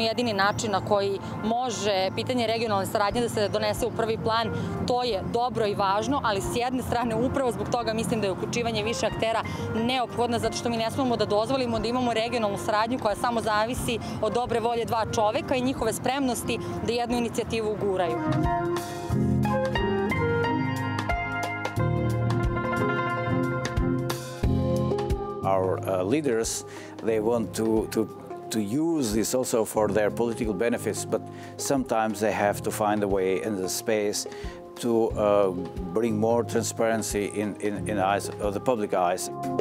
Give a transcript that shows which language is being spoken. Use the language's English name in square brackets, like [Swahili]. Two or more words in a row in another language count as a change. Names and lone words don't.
[Serbian] jedini način na koji može pitanje regionalne saradnje da se donese u prvi plan, to je dobro i važno, ali s jedne strane, upravo zbog toga mislim da je uključivanje više aktera neophodno, zato što mi ne smemo da dozvolimo da imamo regionalnu saradnju koja samo zavisi od dobre volje dva čoveka i njihove spremnosti da jednu inicijativu guraju. [English] Our leaders, they want to use this also for their political benefits, but sometimes they have to find a way and the space to bring more transparency in eyes of the public eyes.